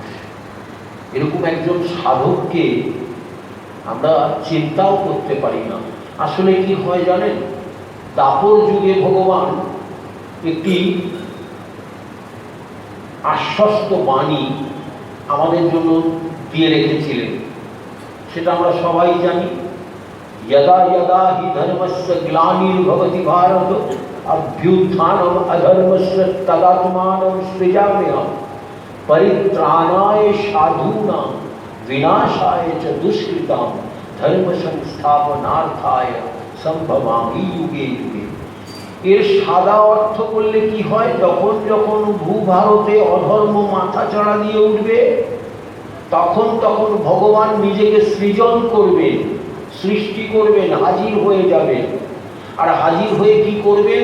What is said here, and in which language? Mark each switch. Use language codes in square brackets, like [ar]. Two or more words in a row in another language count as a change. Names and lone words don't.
[bn] এরকম একজন সাধককে আমরা চিন্তাও করতে পারি না। আসলে কি হয় জানেন, দাপর যুগে ভগবান একটি আশ্বস্ত বাণী আমাদের জন্য দিয়ে রেখেছিলেন, সেটা আমরা সবাই জানি। [sa] यदा यदा हि धर्मस्य ग्लानिर्भवति भारत अभ्युत्थानम् अधर्मस्य तदात्मानं सृजाम्यहम् परित्राणाय साधूनां विनाशाय च दुष्कृतां धर्म संस्थापनार्थाय संभवामि युगे युगे। [bn] এর সাদা অর্থ করলে কি হয়, যখন যখন ভূভারতে অধর্ম মাথা চড়া দিয়ে উঠবে, তখন তখন ভগবান নিজেকে সৃজন করবেন, সৃষ্টি করবেন, হাজির হয়ে যাবেন। আর হাজির হয়ে কি করবেন?